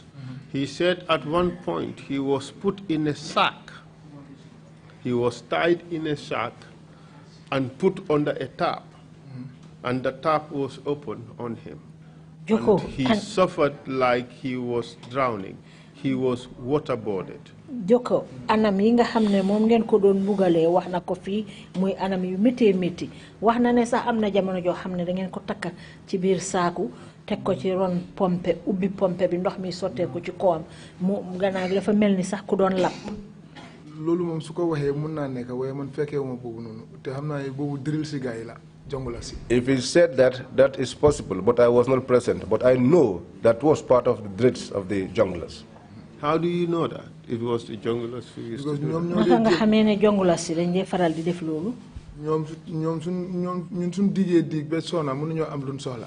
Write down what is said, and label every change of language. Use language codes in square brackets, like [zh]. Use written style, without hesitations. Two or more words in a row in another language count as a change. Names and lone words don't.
[en] He said at one point he was put in a sack. He was tied in a sack and put under a tap, and the tap was open on him. Joko, and he suffered like he was drowning. He was waterboarded. [wo] Joko, anam yi nga xamne mom ngeen ko doon bugale wax na ko fi muy anam yu métti métti wax na ne sax am na jamono joo xam ne da ngeen ko takka ci biir saaku teg ko ci ron pompe ubbi pompe bi ndox mi sottee ko ci kawam mu gannaaw dafa mel ni sax ku doon lap. Loolu moom su ko waxee mun naa nekk waaye man fekkee ma boobu noonu te xam naa boobu drill si gars yi la. [en] If he said that, that is possible, but I was not present. But I know that was part of the drills of the junglers. How do you know that it was the junglers who used to do that?